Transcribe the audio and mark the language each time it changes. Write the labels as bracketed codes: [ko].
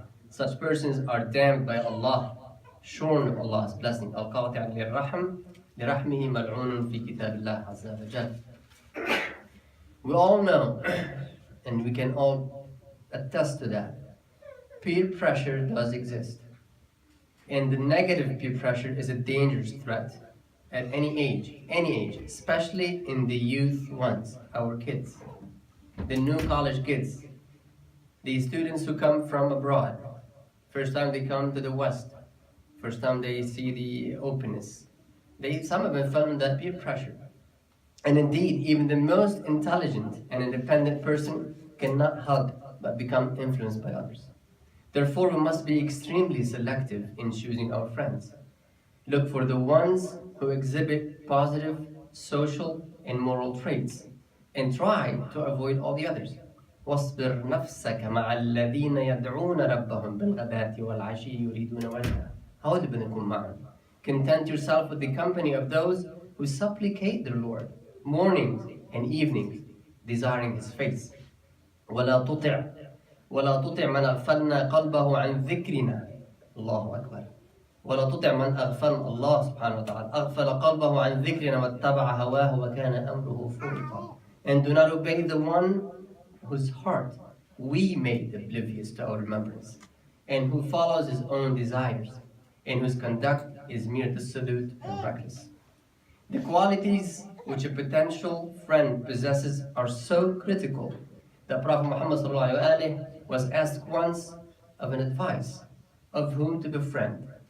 [en] Such persons are damned by Allah, shorn of Allah's blessing. [ar] القاطع للرحم لرحمه ملعون في كتاب الله عز وجل. [en] We all know, and we can all attest to that, peer pressure does exist. And the negative peer pressure is a dangerous threat at any age, especially in the youth ones, our kids, the new college kids, the students who come from abroad, first time they come to the West, first time they see the openness. Some of them fell under that peer pressure. And indeed, even the most intelligent and independent person cannot help but become influenced by others. Therefore, we must be extremely selective in choosing our friends. Look for the ones who exhibit positive social and moral traits, and try to avoid all the others. [ar] واصبر نفسك مع الذين يدعون ربهم بالغداة والعشي يريدون وجهه. [en] How do [ar] بنكون معهم? [en] Content yourself with the company of those who supplicate their Lord mornings and evenings, desiring His face. [ar] ولا تطع من أغفلنا قلبه عن ذكرنا. الله أكبر. ولا تطع من أغفل الله سبحانه وتعالى أغفل قلبه عن ذكرنا واتبع هواه وكان أمره فرطا. [en] And do not obey the one whose heart we made oblivious to our remembrance, and who follows his own desires, and whose conduct is mere dissolute and reckless. The qualities which a potential friend possesses are so critical that Prophet Muhammad ﷺ was asked once of an advice of whom to befriend.